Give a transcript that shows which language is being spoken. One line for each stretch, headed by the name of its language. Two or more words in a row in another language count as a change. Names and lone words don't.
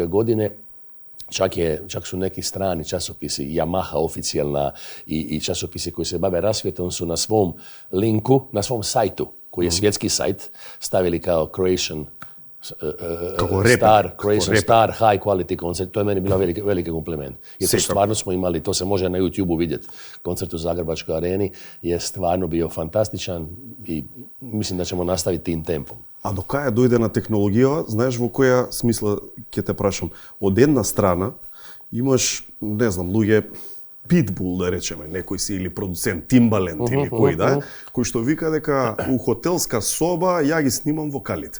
Croatian: godine čak su neki strani časopisi, Yamaha oficijalna i časopisi koji se bave rasvjetom su na svom linku, na svom sajtu, koji je svjetski sajt, stavili kao
English: Croatian Star High Quality
Croatian: koncert. To je meni bila veliki kompliment. Jer to stvarno smo imali, to se može na YouTube-u vidjeti. Koncert u Zagrebačkoj areni je stvarno bio fantastičan i mislim da ćemo nastaviti tim tempom.
Macedonian: A до кај дојде на технологија, знаеш во која смисла ќе те прашам? Од една страна имаш, не знам, луѓе Pitbull, да речеме, некој си или продуцент Timbaland или кој да, кој што вика дека у хотелска соба ја ги снимам вокалите.